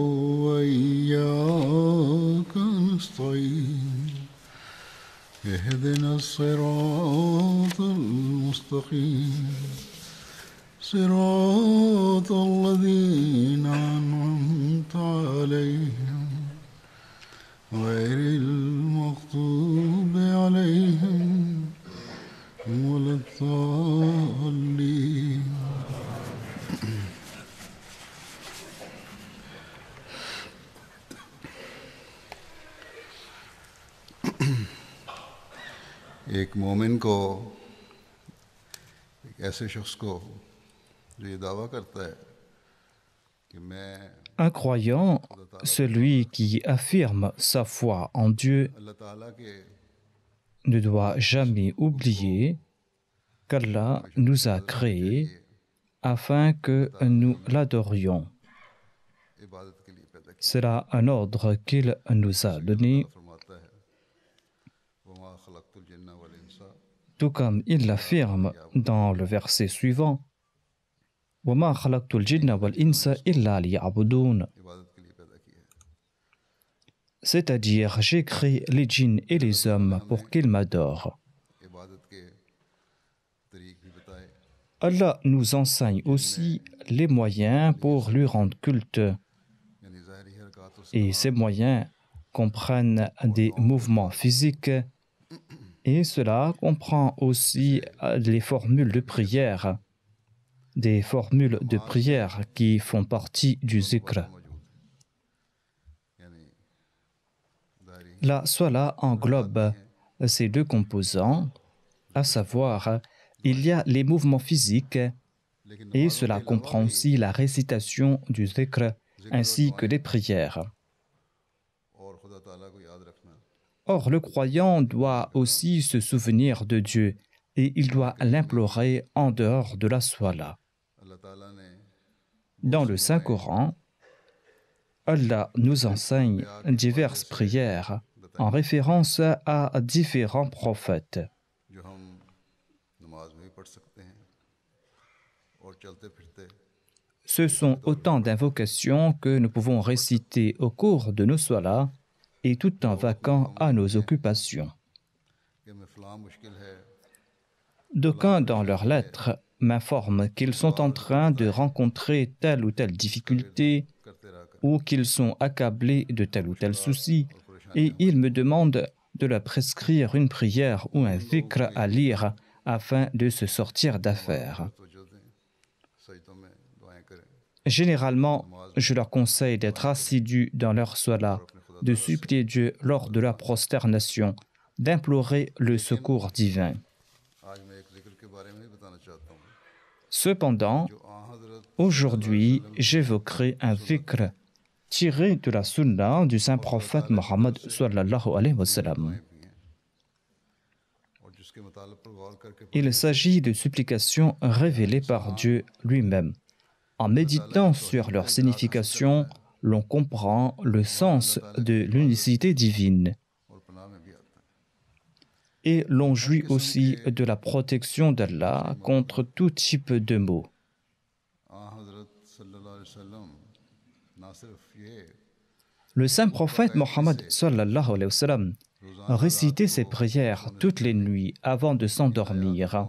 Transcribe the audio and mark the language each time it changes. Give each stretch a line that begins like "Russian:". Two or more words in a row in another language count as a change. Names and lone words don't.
Arabic: وإياك نستعين اهدنا الصراط المستقيم صراط الذين أنعمت عليهم غير المغضوب عليهم ولا الضالين.
Urdu: ایک مومن کو ایک ایسے شخص کو جو یہ دعویٰ کرتا ہے کہ میں
French: Un croyant, celui qui affirme sa foi en Dieu,
Urdu: اللہ تعالیٰ کے
French: ne doit jamais oublier qu'Allah nous a créés afin que nous l'adorions.
Urdu: عبادت کے لیے پیدا کیا
French: C'est un ordre qu'il nous a donné,
Urdu: فرماتا ہے
Arabic: وما خلقت الجن والإنس
French: tout comme il l'affirme dans le verset suivant.
Arabic: وَمَا خَلَقْتُ الْجِنَّ وَالْإِنسَ إِلَّا لِيَعْبُدُونَ.
Urdu: عبادت کے لیے پیدا کیا ہے.
French: C'est-à-dire, j'ai créé les djinns et les hommes pour qu'ils m'adorent.
Urdu: عبادت کے طریق بھی بتائے.
French: Allah nous enseigne aussi les moyens pour lui rendre culte.
Urdu: یعنی ظاہری حرکت اور
French: Et ces moyens comprennent des mouvements physiques et cela comprend aussi les formules de prière, des formules de prière qui font partie du zikr.
Urdu: موجود ہے۔ یعنی ظاہری
French: La swala englobe ces deux composants, à savoir, il y a les mouvements physiques et cela comprend aussi la récitation du zikr ainsi que les prières.
Urdu: اور خدا تعالیٰ کو یاد رکھنا
French: Or, le croyant doit aussi se souvenir de Dieu et il doit l'implorer en dehors de la swala.
Urdu: اللہ تعالیٰ نے
French: Dans le Saint-Coran, Allah nous enseigne diverses prières en référence à différents prophètes.
Urdu: جو ہم نماز میں بھی پڑھ سکتے ہیں اور چلتے پھرتے
French: Ce sont autant d'invocations que nous pouvons réciter au cours de nos solas et tout en vaquant à nos occupations.
Urdu: کہ میں فلاں مشکل ہے
French: D'aucuns dans leurs lettres m'informent qu'ils sont en train de rencontrer telle ou telle difficulté
Urdu: کرتے رہا کر
French: ou qu'ils sont accablés de tel ou tel souci et ils me demandent de leur prescrire une prière ou un dhikr à lire afin de se sortir d'affaires.
Urdu: تو جو دیں سجدوں میں دعائیں کریں
French: Généralement, je leur conseille d'être assidus dans leur sola, de supplier Dieu lors de la prosternation, d'implorer le secours divin.
Urdu: آج میں ایک ذکر کے بارے میں بھی بتانا چاہتا ہوں
French: Cependant,
Urdu: جو آ حضرت
French: aujourd'hui, j'évoquerai un dhikr tiré de la sunna du saint prophète Mohammed
Arabic: صلى الله عليه وسلم.
Urdu: بھی ہیں اور جس کے متعلق پر غور کرکے
French: Il s'agit de supplications révélées par Dieu lui-même. En méditant sur leur signification, l'on comprend le sens de l'unicité divine.
Urdu: اور پناہ میں بھی آتا ہے
French: et l'on jouit aussi de la protection d'Allah contre tout type de maux. Le saint prophète Mohammed
Arabic: صلى الله عليه وسلم
French: récitait ses prières toutes les nuits avant de s'endormir.